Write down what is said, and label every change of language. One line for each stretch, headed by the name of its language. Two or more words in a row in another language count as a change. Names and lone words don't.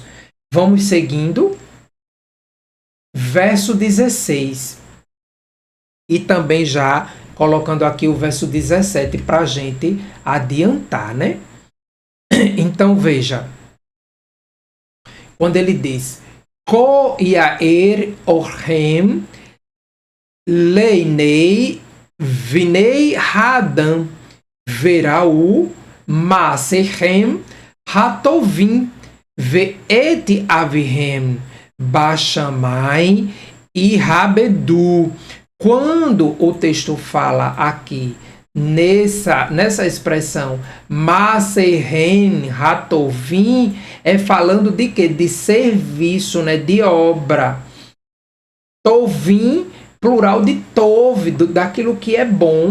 Portuguese: Vamos seguindo. Verso 16. E também já colocando aqui o verso 17 para a gente adiantar, né? Então veja. Quando ele diz:
Hebrew: כה יאיר אורכם לפני בני האדם ויראו מעשיכם הטובים ואת אביכם שבשמים ויכבדו.
Portuguese: Quando o texto fala aqui nessa expressão
Hebrew: מעשיכם הטובים,
Portuguese: é falando de quê? De serviço, né? De obra. Tovim, plural de Tov, daquilo que é bom.